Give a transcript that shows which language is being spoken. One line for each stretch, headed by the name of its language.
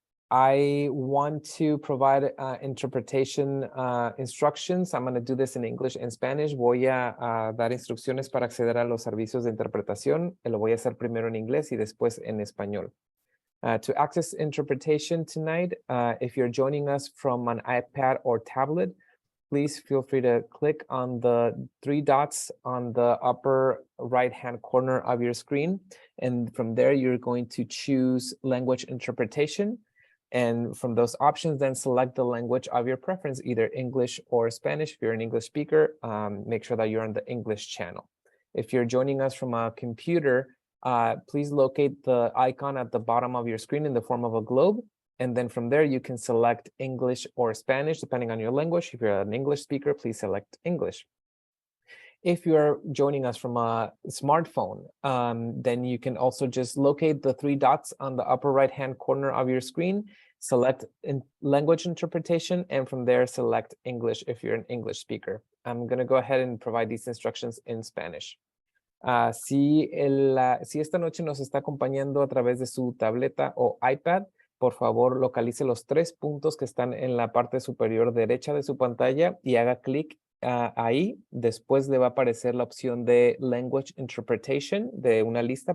English: I want to provide interpretation instructions. I'm going to do this in English and Spanish.
Spanish: Voy a dar instrucciones para acceder a los servicios de interpretación. Lo voy a hacer primero en inglés y después en español.
English: To access interpretation tonight, if you're joining us from an iPad or tablet, please feel free to click on the 3 dots on the upper right-hand corner of your screen. And from there, you're going to choose language interpretation. And from those options, then select the language of your preference, either English or Spanish. If you're an English speaker, make sure that you're on the English channel. If you're joining us from a computer, please locate the icon at the bottom of your screen in the form of a globe. And then from there, you can select English or Spanish, depending on your language. If you're an English speaker, please select English. If you're joining us from a smartphone, then you can also just locate the 3 dots on the upper right-hand corner of your screen, select language interpretation, and from there, select English if you're an English speaker. I'm going to go ahead and provide these instructions in Spanish.
Spanish: Si esta noche nos está acompañando a través de su tableta o iPad, por favor localice los 3 puntos que están en la parte superior derecha de su pantalla y haga clic ahí. Después le va a aparecer la opción de Language Interpretation de una lista.